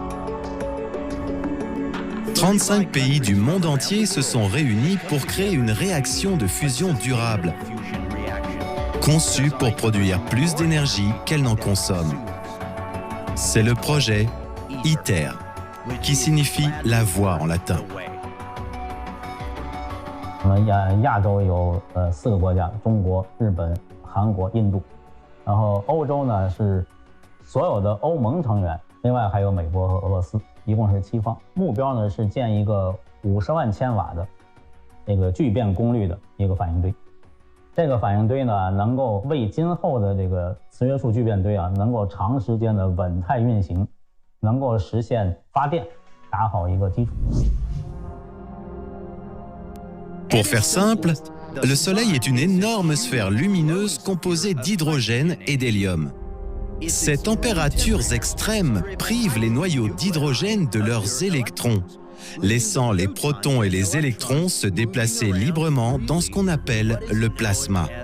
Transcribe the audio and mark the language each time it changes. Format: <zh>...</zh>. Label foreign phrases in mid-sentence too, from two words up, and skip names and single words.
<fr>35 pays du monde entier se sont réunis pour créer une réaction de fusion durable, conçue pour produire plus d'énergie qu'elle n'en consomme. C'est le projet ITER, qui signifie la voie en latin.</fr> <zh>亚洲有4个国家，中国、日本、韩国、印度，然后欧洲呢是所有的欧盟成员，另外还有美国和俄罗斯，一共是7方。目标呢是建一个50万千瓦的这个聚变功率的一个反应堆。这个反应堆呢能够为今后的这个磁约束聚变堆啊能够长时间的稳态运行，能够实现发电，打好一个基础。</zh> <fr>Pour faire simple, le Soleil est une énorme sphère lumineuse composée d'hydrogène et d'hélium. Ces températures extrêmes privent les noyaux d'hydrogène de leurs électrons, laissant les protons et les électrons se déplacer librement dans ce qu'on appelle le plasma.</fr>